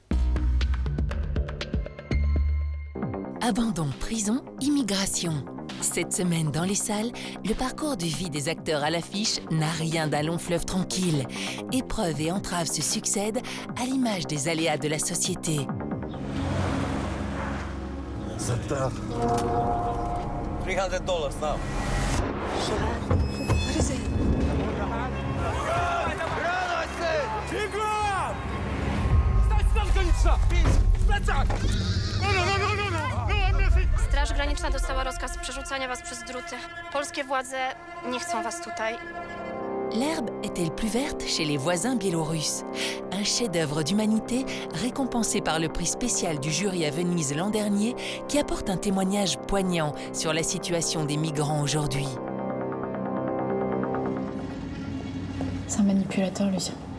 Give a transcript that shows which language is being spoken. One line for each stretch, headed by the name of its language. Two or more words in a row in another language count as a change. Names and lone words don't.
French: Abandon, prison, immigration. Cette semaine dans les salles, le parcours de vie des acteurs à l'affiche n'a rien d'un long fleuve tranquille. Épreuves et entraves se succèdent à l'image des aléas de la société.
English: $300 now. What is it?
Polish: Straż Graniczna dostała rozkaz przerzucania was przez druty. Polskie władze nie chcą was tutaj.
French: L'herbe est-elle plus verte chez les voisins biélorusses? Un chef-d'œuvre d'humanité récompensé par le prix spécial du jury à Venise l'an dernier qui apporte un témoignage poignant sur la situation des migrants aujourd'hui. C'est un manipulateur, Lucien.